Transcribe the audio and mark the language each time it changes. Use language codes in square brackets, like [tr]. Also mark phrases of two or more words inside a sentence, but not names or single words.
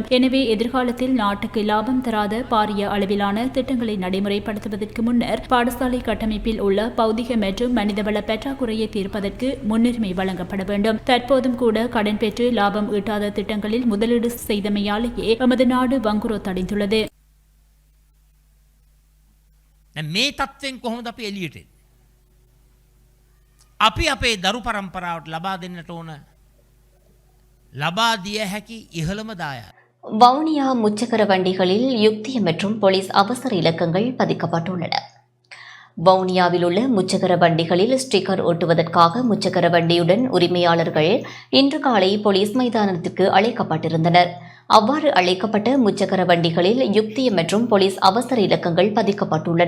[ta] எனவே எதிர்காலத்தில் நாட்டுக்கு லாபம் தராத பாரிய அளவிலான திட்டங்களை நடைமுறைப்படுத்துவதற்கு முன்னர் பாடசாலை கட்டமைப்பில் உள்ள பௌதிக மற்றும் மனிதவள பற்றாக்குறையை தீர்ப்பதற்கு முன்னுரிமை வழங்கப்பட வேண்டும். தற்போதும் கூட கடன் பெற்று லாபம் ஈட்டாத திட்டங்களில் முதலீடு செய்தமையாலேயே எமது நாடு வங்குரோத்தடைந்துள்ளது. [si] මේ තත්ත්වයෙන් කොහොමද අපි එළියට එන්නේ? අපි අපේ දරු පරම්පරාවට ලබා දෙන්නට ඕන ලබා දිය හැකි ඉහළම දායාද. [ta] வவுனியா முச்சக்கர வண்டிகளில் யுக்திய மற்றும் போலீஸ் அவசர இலக்கங்கள் பதிக்கப்பட்டுள்ளன. வவுனியாவில் உள்ள முச்சக்கர வண்டிகளில் ஸ்டிக்கர் ஒட்டுவதற்காக முச்சக்கர வண்டியுடன் உரிமையாளர்கள் இன்று காலை போலீஸ் மைதானத்திற்கு அழைக்கப்பட்டிருந்தனர். அவ்வாறு அழைக்கப்பட்ட முச்சக்கர வண்டிகளில் யுக்திய மற்றும் போலீஸ் அவசர இலக்கங்கள் பதிக்கப்பட்டுள்ளன.